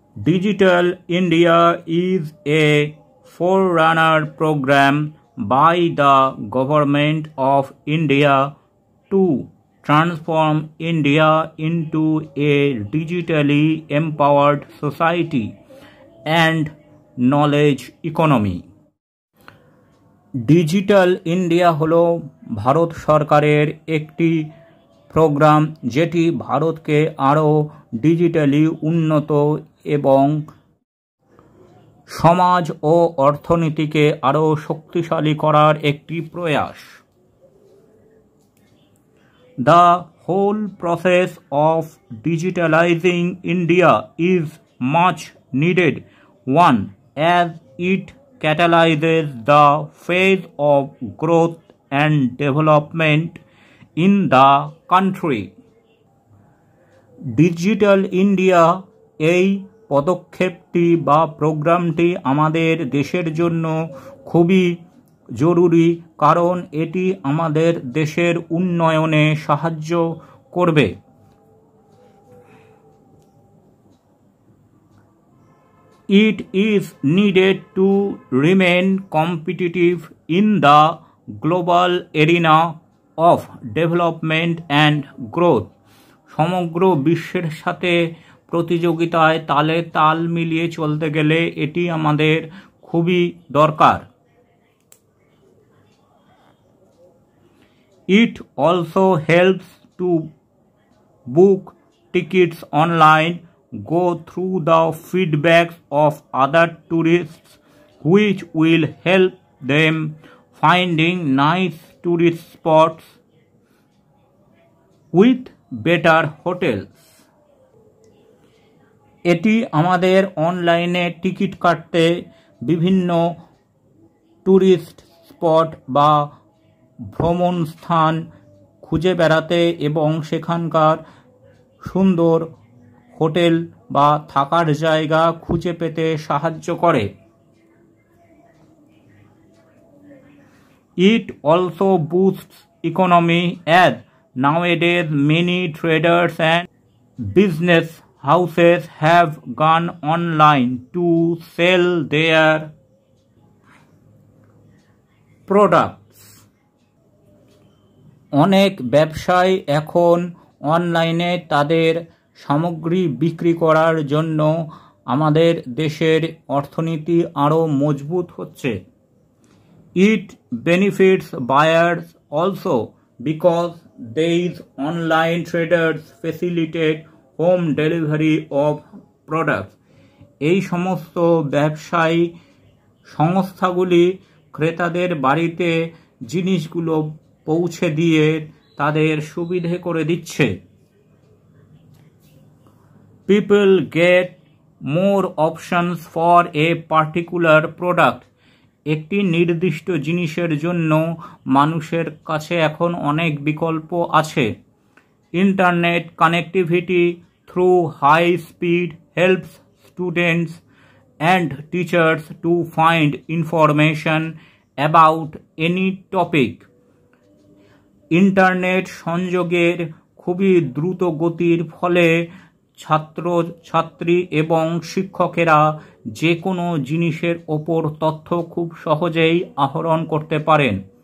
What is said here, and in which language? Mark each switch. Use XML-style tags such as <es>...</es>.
<en>Digital India is a forerunner program by the Government of India to transform India into a digitally empowered society and knowledge economy.</en> <bn>Digital India হলো ভারত সরকারের একটি programme যেটি ভারতকে আরও digitally উন্নত এবং সমাজ ও অর্থনীতিকে আরও শক্তিশালী করার একটি প্রয়াস।</bn> <en>The whole process of digitalizing India is much needed one as it catalyzes the phase of growth and development in the country.</en> <bn>Digital India এই পদক্ষেপটি বা প্রোগ্রামটি আমাদের দেশের জন্য খুবই জরুরি, কারণ এটি আমাদের দেশের উন্নয়নে সাহায্য করবে।</bn> <en>It is needed to remain competitive in the global arena of development and growth.</en> <bn>সমগ্র বিশ্বের সাথে প্রতিযোগিতায় তালে তাল মিলিয়ে চলতে গেলে এটি আমাদের খুবই দরকার।</bn> <en>It also helps to book tickets online, go through the feedbacks of other tourists, which will help them finding nice tourist spots with better hotels.</en> <bn>এটি আমাদের অনলাইনে টিকিট কাটতে, বিভিন্ন ট্যুরিস্ট স্পট বা ভ্রমণ স্থান খুঁজে বেড়াতে এবং সেখানকার সুন্দর হোটেল বা থাকার জায়গা খুঁজে পেতে সাহায্য করে।</bn> <en>It also boosts economy as nowadays many traders and business houses have gone online to sell their products.</en> <bn>অনেক ব্যবসায়ী এখন অনলাইনে তাদের সামগ্রী বিক্রি করার জন্য আমাদের দেশের অর্থনীতি আরও মজবুত হচ্ছে।</bn> <en>It benefits buyers also because these online traders facilitate home delivery of products.</en> <bn>এই সমস্ত ব্যবসায়ী সংস্থাগুলি ক্রেতাদের বাড়িতে জিনিসগুলো পৌঁছে দিয়ে তাদের সুবিধে করে দিচ্ছে।</bn> <en>People get more options for a particular product.</en> <bn>একটি নির্দিষ্ট জিনিসের জন্য মানুষের কাছে এখন অনেক বিকল্প আছে।</bn> <en>Internet connectivity through high speed helps students and teachers to find information about any topic.</en> <bn>Internet সংযোগের খুবই দ্রুত গতির ফলে ছাত্রছাত্রী এবং শিক্ষকেরা যে কোনো জিনিসের ওপর তথ্য খুব সহজেই আহরণ করতে পারেন।</bn>